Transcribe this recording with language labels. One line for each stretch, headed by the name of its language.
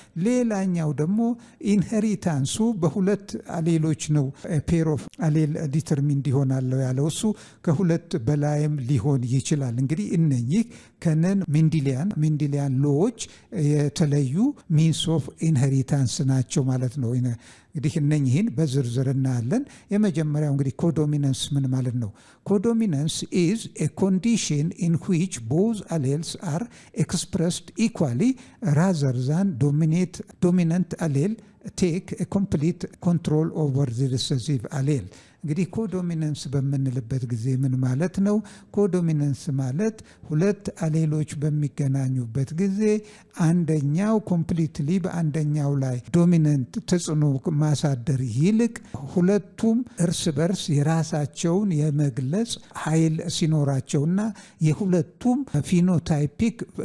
Amharic: ሌላኛው ደግሞ ኢንሄሪታንሱ በሁለት አሌሎች ነው
English: ፔር ኦፍ አሌል ዲተርሚንድ
Amharic: ይሆናል ያለው። እሱ ከሁለት በላይም ሊሆን ይችላል። እንግዲህ እነኚህ ከነን ሜንዲሊያን ሎዎች የተለዩ
English: ሚንስ ኦፍ ኢንሄሪታንስ
Amharic: ናቸው ማለት ነው። እንግዲህ እነኚህን በዝርዝር እናያለን። የመጀመሪያው እንግዲህ ኮዶሚናንስ ምን ማለት ነው?
English: ኮዶሚናንስ is a condition in which both alleles are expressed equally rather than dominant allele take a complete control over the recessive allele።
Amharic: እንግዲህ ኮዶሚናንስ በምንልበት ጊዜ ምን ማለት ነው? ኮዶሚናንስ ማለት ሁለት አሌሎች በሚገናኙበት ጊዜ አንደኛው ኮምፕሊትሊ በአንደኛው ላይ ዶሚናንት ተጽዕኖ ማሳደር ይልቅ ሁለቱም እርስ በርስ የራሳቸውን የመግለጽ ኃይል ሲኖራቸውና የሁለቱም ፊኖታይፒክ